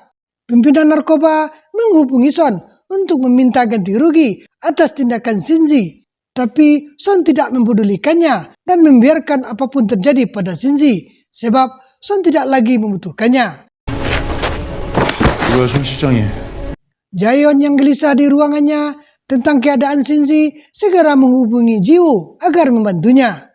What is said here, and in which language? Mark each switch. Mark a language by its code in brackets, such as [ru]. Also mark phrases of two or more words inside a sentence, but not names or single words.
[id] Pimpinan narkoba menghubungi Son untuk meminta ganti rugi atas tindakan Shinji. Tapi Son tidak mempedulikannya dan membiarkan apapun terjadi pada Shinji sebab Son tidak lagi membutuhkannya. [ko] 이거 송 시장이. [id] Jaeyeon yang gelisah di ruangannya tentang keadaan Shinji segera menghubungi Jiwoo agar membantunya.